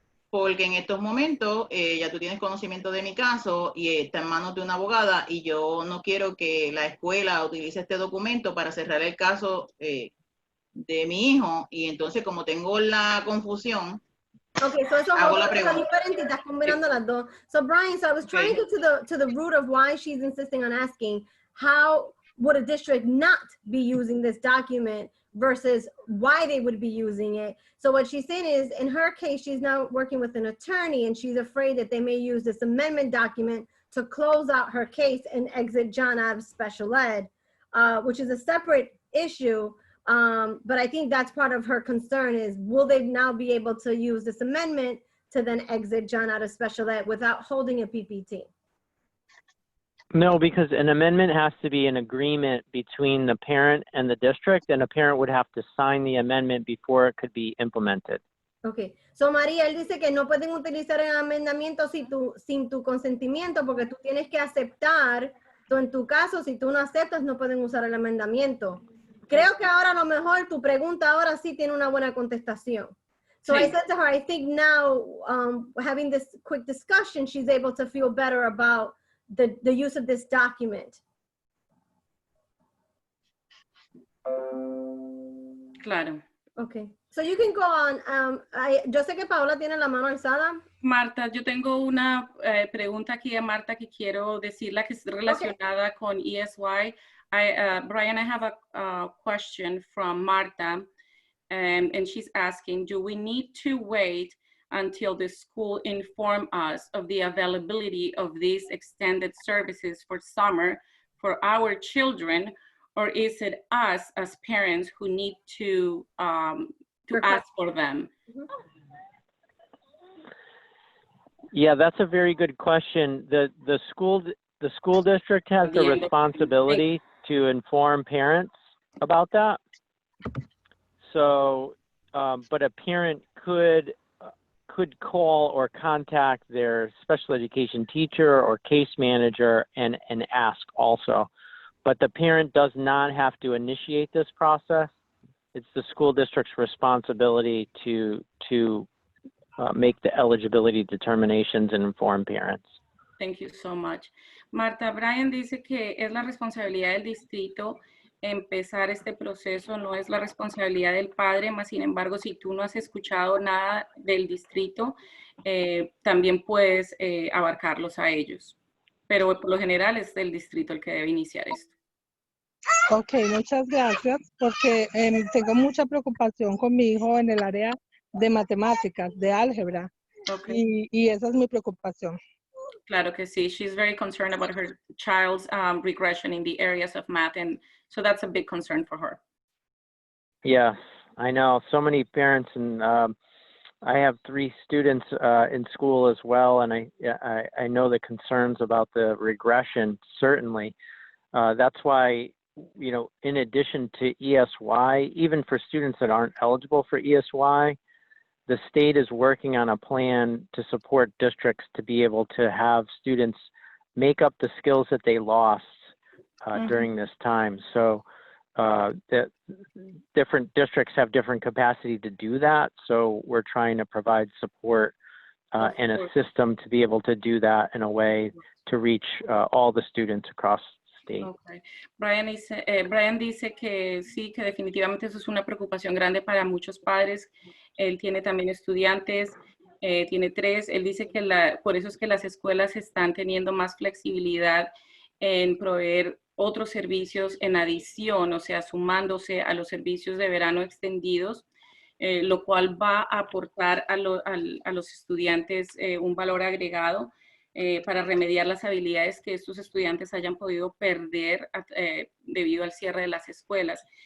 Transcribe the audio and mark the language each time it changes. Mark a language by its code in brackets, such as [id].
[es] Porque en estos momentos ya tú tienes conocimiento de mi caso y está en manos de una abogada y yo no quiero que la escuela utilice este documento para cerrar el caso de mi hijo y entonces como tengo la confusión, [en] okay, so [es] eso hago la es pregunta. diferente y estás combinando las dos. [en] So Bryan, I was trying to get to the root of why she's insisting on asking how would a district not be using this document versus why they would be using it. So what she's saying is, in her case, she's now working with an attorney and she's afraid that they may use this amendment document to close out her case and exit John out of special ed, which is a separate issue. But I think that's part of her concern is, will they now be able to use this amendment to then exit John out of special ed without holding a PPT? No, because an amendment has to be an agreement between the parent and the district, and a parent would have to sign the amendment before it could be implemented. Okay. [es] So María, él dice que no pueden utilizar el amendamiento sin tu consentimiento porque tú tienes que aceptar. So, en tu caso, si tú no aceptas, no pueden usar el amendamiento. Creo que ahora a lo mejor tu pregunta ahora sí tiene una buena contestación. [en] So I said to her, I think now, having this quick discussion, she's able to feel better about the use of this document. [es] Claro. [en] Okay, so you can go on. [es] Yo sé que Paola tiene la mano alzada. Marta, yo tengo una pregunta aquí a Marta que quiero decirla que es relacionada con ESY. [en] Bryan, I have a question from Marta, and she's asking, do we need to wait until the school inform us of the availability of these extended services for summer for our children, or is it us as parents who need to ask for them? Yeah, that's a very good question. The school district has the responsibility to inform parents about that. So, but a parent could call or contact their special education teacher or case manager and ask also. But the parent does not have to initiate this process. It's the school district's responsibility to make the eligibility determinations and inform parents. Thank you so much. [es] Marta, Bryan dice que es la responsabilidad del distrito empezar este proceso, no es la responsabilidad del padre, mas sin embargo, si tú no has escuchado nada del distrito, también puedes abarcarlos a ellos. Pero por lo general es el distrito el que debe iniciar esto. Ok, muchas gracias, porque tengo mucha preocupación con mi hijo en el área de matemáticas, de álgebra, okay. y esa es mi preocupación. Claro que sí. [en] She's very concerned about her child's regression in the areas of math, and so that's a big concern for her. Yes, I know. So many parents, and I have 3 students in school as well, and I know the concerns about the regression, certainly. That's why, you know, in addition to ESY, even for students that aren't eligible for ESY, the state is working on a plan to support districts to be able to have students make up the skills that they lost during this time. So the different districts have different capacity to do that. So we're trying to provide support and a system to be able to do that in a way to reach all the students across the state. Okay. [es] Bryan dice que sí, que definitivamente eso es una preocupación grande para muchos padres. Él tiene también estudiantes, tiene 3. Él dice que por eso es que las escuelas están teniendo más flexibilidad en proveer otros servicios en adición, o sea, sumándose a los servicios de verano extendidos, lo cual va a aportar a los estudiantes un valor agregado para remediar las habilidades que estos estudiantes hayan podido perder debido al cierre de las escuelas.